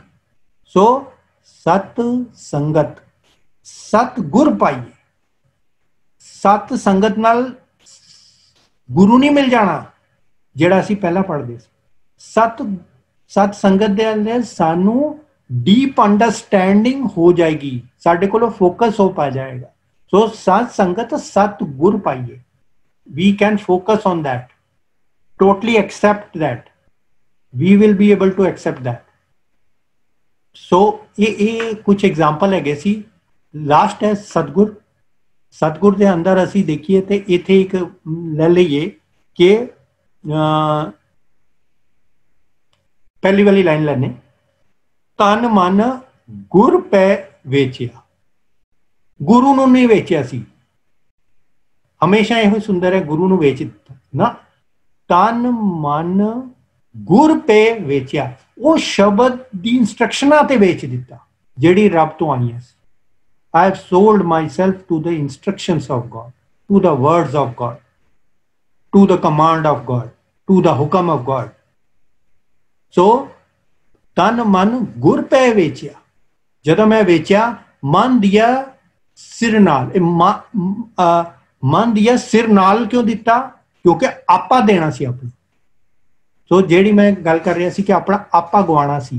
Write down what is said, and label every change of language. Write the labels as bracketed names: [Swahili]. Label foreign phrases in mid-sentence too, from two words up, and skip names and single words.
[Punjabi] ਸੋ ਸਤ ਸੰਗਤ, ਸਤ ਗੁਰ ਪਾਈਏ, ਸਤ ਸੰਗਤ ਨਾਲ ਗੁਰੂ ਨਹੀਂ ਮਿਲ ਜਾਣਾ ਜਿਹੜਾ ਅਸੀਂ ਪਹਿਲਾਂ ਪੜ੍ਹਦੇ ਸੀ। ਸਤ ਸੰਗਤ ਦੇ ਅੰਦਰ ਸਾਨੂੰ [English] deep understanding [Punjabi] ਹੋ ਜਾਏਗੀ, ਸਾਡੇ ਕੋਲੋਂ ਫੋਕਸ ਹੋ ਪਾ ਜਾਏਗਾ। ਸੋ ਸਤ ਸੰਗਤ ਸਤ ਗੁਰ ਪਾਈਏ, [English] we can focus on that, totally accept that, we will be able to accept that. [Punjabi] So ਇਹ ਕੁਝ ਐਗਜ਼ਾਮਪਲ ਹੈਗੇ ਸੀ। ਲਾਸਟ ਹੈ ਸਤਗੁਰ। ਸਤਗੁਰ ਦੇ ਅੰਦਰ ਅਸੀਂ ਦੇਖੀਏ ਤੇ ਇੱਥੇ ਇੱਕ ਲੈ ਲਈਏ ਕਿ ਪਹਿਲੀ ਵਾਲੀ ਲਾਈਨ ਲੈਣੇ, ਤਨ ਮਨ ਗੁਰ ਪੈ ਵੇਚਿਆ। ਗੁਰੂ ਨੂੰ ਨਹੀਂ ਵੇਚਿਆ ਸੀ, ਹਮੇਸ਼ਾ ਇਹੋ ਸੁੰਦਰ ਹੈ, ਗੁਰੂ ਨੂੰ ਵੇਚ ਦਿੱਤਾ ਨਾ। ਤਨ ਮਨ ਗੁਰ ਪੇ ਵੇਚਿਆ, ਉਹ ਸ਼ਬਦ ਦੀ ਇੰਸਟਰਕਸ਼ਨਾਂ ਤੇ ਵੇਚ ਦਿੱਤਾ ਜਿਹੜੀ ਰੱਬ ਤੋਂ ਆਈਆਂ ਸੀ। [English] I have sold myself to the instructions of God, to the words of God, to the command of God, to the hukam of God. [Punjabi] So ਤਨ ਮਨ ਗੁਰ ਪੈ ਵੇਚਿਆ। ਜਦੋਂ ਮੈਂ ਵੇਚਿਆ, ਮਨ ਦਿਆ ਸਿਰ ਨਾਲ, ਮਨ ਦਿਆ ਸਿਰ ਨਾਲ ਕਿਉਂ ਦਿੱਤਾ? ਕਿਉਂਕਿ ਆਪਾ ਦੇਣਾ ਸੀ ਆਪਣਾ। ਸੋ ਜਿਹੜੀ ਮੈਂ ਗੱਲ ਕਰ ਰਿਹਾ ਸੀ ਕਿ ਆਪਣਾ ਆਪਾ ਗਵਾਣਾ ਸੀ।